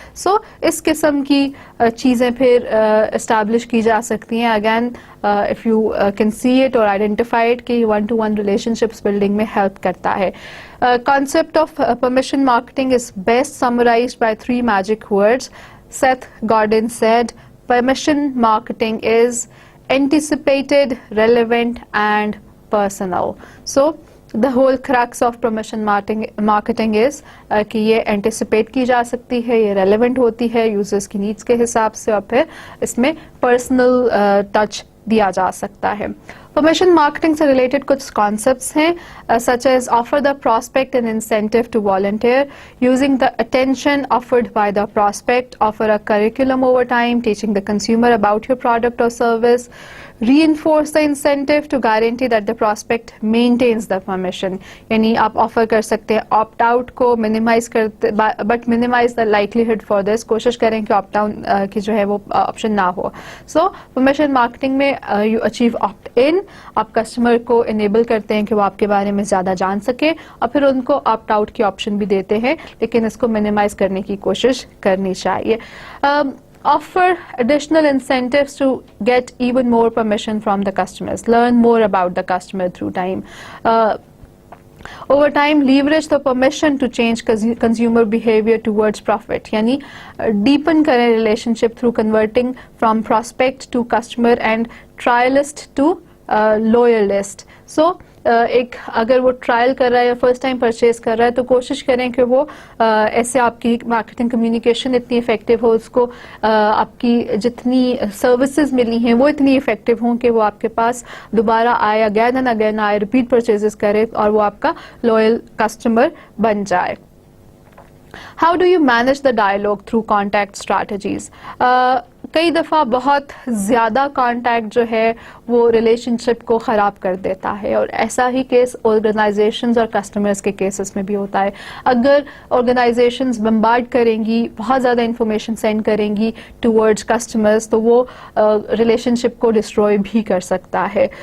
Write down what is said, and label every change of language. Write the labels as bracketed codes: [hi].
[hi] So इस किस्म की चीज़ें फिर establish की जा सकती हैं. [en] Again if you can see it or identify it [hi] कि one-to-one relationships building में help करता है. [en] Concept of permission marketing is best summarized by 3 magic words. Seth Godin said, permission marketing is anticipated, relevant and personal. So the whole crux of permission marketing is [hi] कि ये anticipate की जा सकती है, ये relevant होती है users की needs के हिसाब से, और फिर इसमें personal touch दिया जा सकता है. [en] Permission marketing [hi] से related कुछ concepts हैं [en] such as offer the prospect an incentive to volunteer, using the attention offered by the prospect, offer a curriculum over time teaching the consumer about your product or service, reinforce the incentive to guarantee that the prospect maintains the permission. [hi] यानी आप offer कर सकते हैं opt out को minimize करते [en] but minimize the likelihood for this. [hi] कोशिश करें कि opt down की जो है वो option ना हो. So permission marketing में [en] you achieve opt in, [hi] आप कस्टमर को enable करते हैं कि वो आपके बारे में ज़्यादा जान सके, और फिर उनको opt out की option भी देते हैं, लेकिन इसको minimize करने की कोशिश करनी चाहिए. [en] Offer additional incentives to get even more permission from the customers. Learn more about the customer through time. Over time, leverage the permission to change consumer behavior towards profit. [hi] यानी deepen करें relationship [en] through converting from prospect to customer and trialist to loyalist. [hi] So एक अगर वो trial कर रहा है या first time purchase कर रहा है तो कोशिश करें कि वो ऐसे आपकी मार्केटिंग कम्युनिकेशन इतनी इफेक्टिव हो, उसको आपकी जितनी सर्विसेज मिली हैं वो इतनी इफेक्टिव हों कि वो आपके पास दोबारा आए, अगेन एंड अगेन आए, रिपीट परचेजेस करे और वो आपका लॉयल कस्टमर बन जाए. [en] How do you manage the dialogue through contact strategies? [hi] कई दफ़ा बहुत ज़्यादा कांटेक्ट जो है वो रिलेशनशिप को ख़राब कर देता है, और ऐसा ही केस ऑर्गेनाइजेशंस और कस्टमर्स के केसेस में भी होता है. अगर ऑर्गेनाइजेशंस बम्बार्ड करेंगी, बहुत ज़्यादा इंफॉर्मेशन सेंड करेंगी टुवर्ड्स कस्टमर्स, तो वो रिलेशनशिप को डिस्ट्रॉय भी कर सकता है.